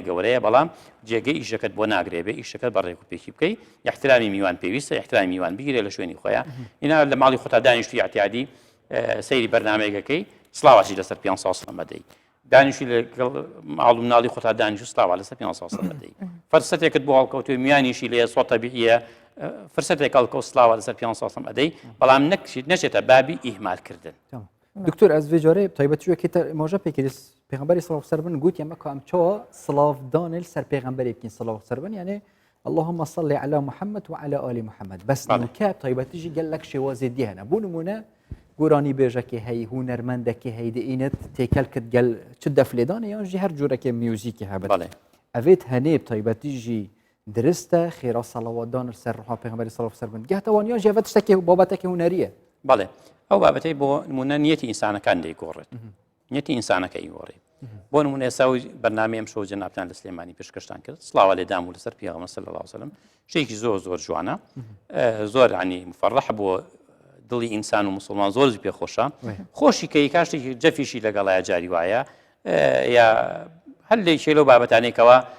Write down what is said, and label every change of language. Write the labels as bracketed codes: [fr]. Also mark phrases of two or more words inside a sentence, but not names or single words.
[ckb] گەورەیە بەڵام جێگەی ئیشەکەت بۆ ناگرێ بێ ئیشەکەت بە ڕێک و پێکی بکەیت احترامی میوان پێویستە احترامی میوان بگیرێ لە شوێنی خۆیان ئینا لە ماڵی خۆتا دانیشتوی اعتیادی سەیری بەرنامەیەکەکەی سڵاواتی لەسەر پێ ساسڵم بدەیت دانیشی لەگەڵ ماڵ و مناڵی خۆتا دانیش و سڵاوات لەسەر پێ ساسڵم بدەیت فەرسەتێکت بۆ هەڵکەوتوی میانیشی لێ سۆ تەبیعیە فرسەتێک هەڵکەوت سڵاوات لەسەر پێ ساسڵم ئەدەی بەڵام نەچێتە بابی ئیهمالکردن [ku] دکتۆر ئەس vê carê taybetiyekê moja pêkirî pêxemberî [ar] صلى الله عليه وسلم [ku] got em em çawa silavdanê ser pêxemberê bikîn [ar] صلى الله عليه وسلم [ku] yani [ar] اللهم صل على محمد و على آل محمد [ku] bes nûkâ taybetî jî gelek şêwazê dî hene bû nimûne goranî bêjekê heyî hunermendekê heyî dînet têkel kir gel çi deflêdanê yan jî her corekê müzîkê hebe evê henê taybetî jî dirist e xêra salavatdanir ser ruha pêxemberî [ar] صلى الله عليه وسلم [ku] geh ewaniyan jî evet tiştekê babetekê hunerî ye [ckb] بەڵێ ئەو بابەتەی بۆ نمونە نیەتی ئینسانەکان دەیگۆڕێت نیەتی ئینسانەکە ئیگۆڕێ بۆ نمونە ئێساوی بەرنامەی ئەم شەو جەنابتان لە سلێمانی پێشکەشتان کرد سڵاوات لێدام و لەسەر پێغەمبەر [ar] صلی الله علیه وسلم [ckb] شتێکی زۆر جوانە زۆر عنی مفەڕەح بۆ دڵی ئینسان و مسلمان زۆر پێخۆشە خۆشی کەی کاشتێکی جەفیشی لەگەڵایە جاری وایە یا هەر لێکێ لەو بابەتانێکەوە